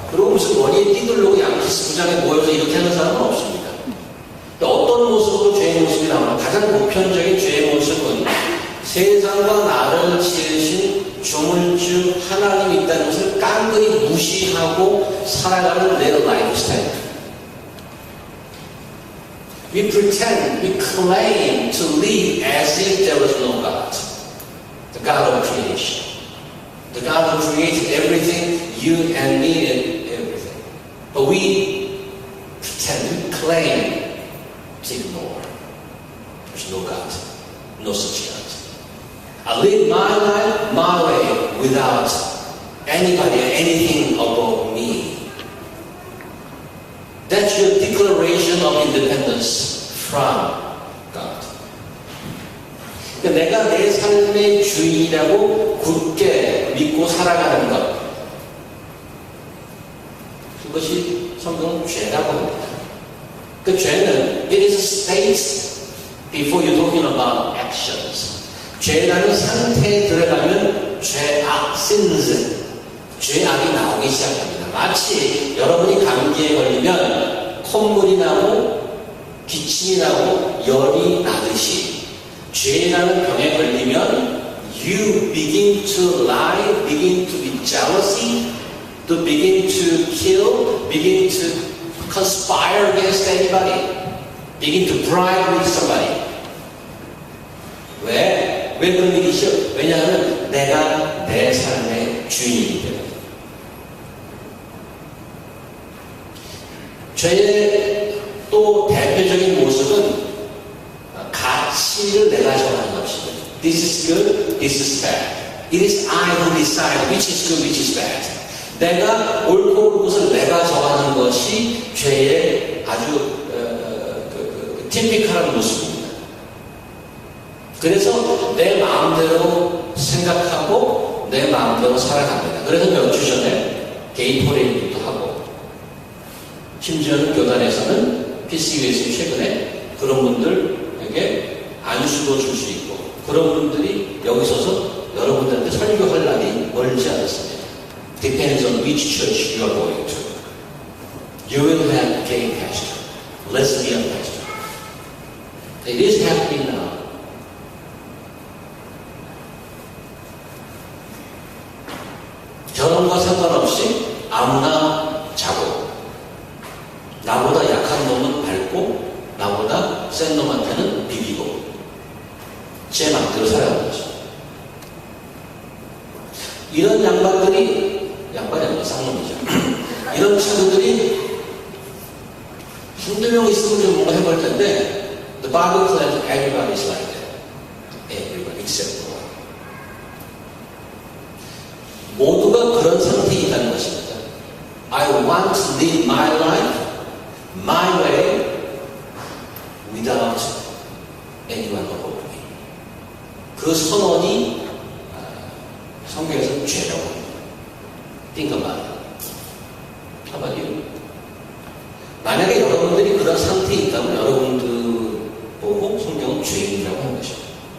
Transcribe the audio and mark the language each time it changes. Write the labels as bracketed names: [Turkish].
[Korean] 그리고 무슨 머리에 띠들르고 양키스 부장에 모여서 이렇게 하는 사람은 없습니다. 어떤 모습으로 죄의 모습이 나오나 가장 보편적인 죄의 모습은 세상과 나를 지으신 조물주 하나님이 있다는 것을 깡그리 무시하고 살아가는 내 라이프 스타일. [English] We pretend, we claim to live as if there was no God. The God of creation. The God who created everything, you and me and everything. But we pretend, we claim to ignore. There's no God, no such God. I live my life my way without anybody or anything above me. That's your declaration of independence from God. [Korean] 그러니까 내가 내 삶의 주인이라고 굳게 믿고 살아가는 것. 그것이 성경은 죄라고 합니다. 그 죄는 [English] it is a state before you're talking about actions. [Korean] 죄라는 상태에 들어가면 죄악, sins, 죄악이 나오기 시작합니다. 마치 여러분이 감기에 걸리면 콧물이 나고 기침이 나고 열이 나듯이 죄라는 병에 걸리면 [English] you begin to lie, begin to be jealousy, to begin to kill, begin to conspire against anybody, begin to bribe with somebody. [Korean] 왜 그런 일이죠? 왜냐하면 내가 내 삶의 주인이기 때문에. 죄의 또 대표적인 모습은 가치를 내가 정하는 것입니다. [English] This is good, this is bad. It is I who decide which is good, which is bad. [Korean] 내가 옳고 그른 것을 내가 정하는 것이 죄의 아주 티피컬한 모습입니다. 그래서 내 마음대로 생각하고 내 마음대로 살아갑니다. 그래서 몇 주 전에 게이토레이드도 하고 심지어는 교단에서는 PCU에서 최근에 그런 분들에게 안수도 줄 수 있고 그런 분들이 여기 서서 여러분들한테 설교할 날이 멀지 않았습니다. [English] Depends on which church you are going to. You will have gay pastor, lesbian pastor. It is happening now. [Korean] 결혼과 상관없이 아무나 자고 나보다 약한 놈은 밟고 나보다 센 놈한테는 비비고 제 맘대로 살아가는 거죠. 이런 양반이 아니라 쌍놈이죠. 이런 친구들이 한두 명 있으면 좀 뭔가 해볼 텐데 [English] The Bible claims everybody is like that. Everybody except God. [Korean] 모두가 그런 상태에 있다는 것입니다. [English] I want to live my life my way without anyone above me. [Korean] 그 선언이 성경에서는 죄라고 합니다. [English] Think about it. How about you? [Korean] 만약에 여러분들이 그런 상태에 있다면 여러분들 보고 성경은 죄인이라고 하는 것입니다.